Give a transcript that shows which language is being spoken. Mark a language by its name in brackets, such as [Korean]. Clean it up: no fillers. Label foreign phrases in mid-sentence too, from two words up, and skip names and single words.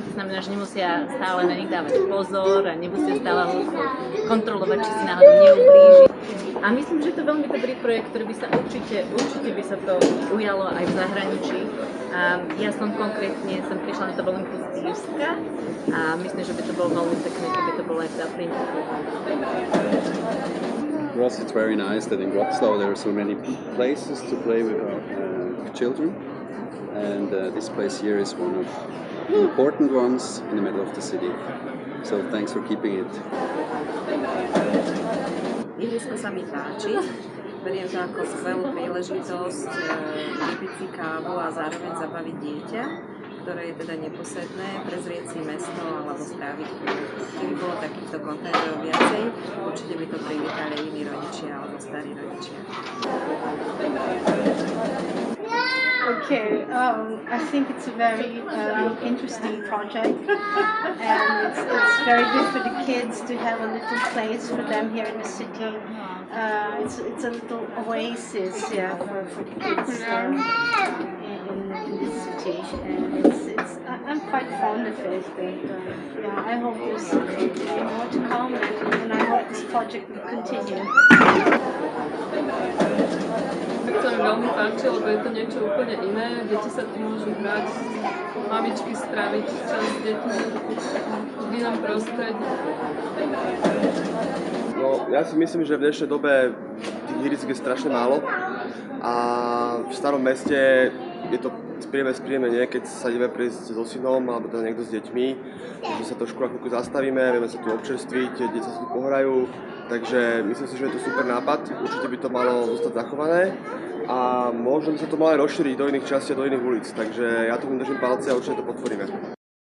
[Slovak] To znamená, že nemusia stále na nich dávať pozor a nemusia stále kontrolovať, či si náhodou neublíži. A myslím, že je to veľmi dobrý projekt, ktorý by sa určite by sa to ujalo aj v zahraničí. A ja som konkrétne prišla na to Olympic z Írska a myslím, že by to bolo veľmi pekné, keby to bolo aj v Dubline. [English] For us, it's very nice that in Wroclaw there are so many places to play with our children, and this place here is one of the important ones in the middle of the city. So thanks for keeping it. [Slovak] Ihrisko sa mi páči, beriem to ako skvelú príležitosť vypiť si kávu a zároveň zabaviť dieťa, ktoré je teda neposedné, prezrieť si mesto alebo stráviť chvíľu. Keby bolo takýchto kontajnerov viacej, určite by to privítali iní rodičia alebo starí rodičia. [English] Okay, I think it's a very interesting project, and it's very good for the kids to have a little place for them here in the city. It's a little oasis, yeah, for the kids in the city, and I'm quite fond of it. But, yeah, I hope there's more to come, and I hope this project will continue. [Slovak] Tak sa mi veľmi páči, lebo je to niečo úplne iné. Deti sa tu môžu hrať, mamičky stráviť čas s deťmi v inom prostredí. No, ja si myslím, že v dnešnej dobe tých ihrisk je strašne málo a v starom meste je to príjemné nie, keď sa ideme prejsť so synom alebo teda niekto s deťmi, že sa trošku na chvíľku zastavíme, vieme sa tu občerstviť, deti sa tu pohrajú, takže myslím si, že je to super nápad, určite by to malo zostať zachované a možno by sa to malo aj rozšíriť do iných častí a do iných ulic, takže ja tomu držím palce a určite to podporíme.